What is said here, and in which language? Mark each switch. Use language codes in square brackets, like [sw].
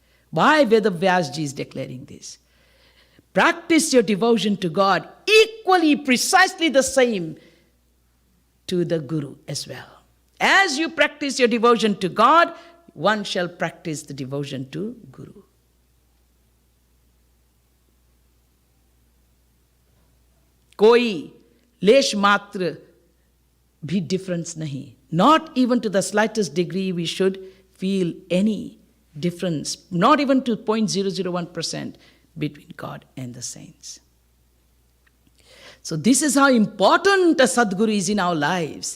[en] Why Vedavyas ji is declaring this? Practice your devotion to God equally, precisely the same to the Guru as well. As you practice your devotion to God, one shall practice the devotion to Guru. [hi] कोई लेश मात्र भी difference नहीं. [en] Not even to the slightest degree we should feel any difference, not even to 0.001% between God and the saints. So this is how important a Sadguru is in our lives.